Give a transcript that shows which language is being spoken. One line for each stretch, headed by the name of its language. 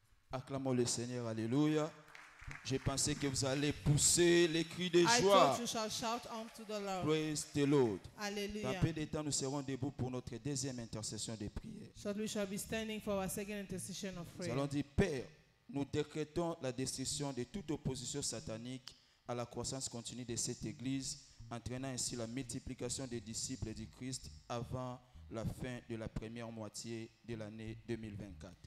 French: Acclamons le Seigneur, alléluia. J'ai pensé que vous allez pousser les cris de
English: I
French: joie.
English: thought you shall shout unto the Lord. Praise the Lord. Dans Hallelujah.
French: peu de temps, nous serons debout pour notre deuxième intercession de prière.
English: So we shall be standing for our second intercession of
French: Nous
English: prayer.
French: allons dire, Père, nous décrétons la destruction de toute opposition satanique à la croissance continue de cette Église, entraînant ainsi la multiplication des disciples du Christ avant la fin de la première moitié de l'année 2024.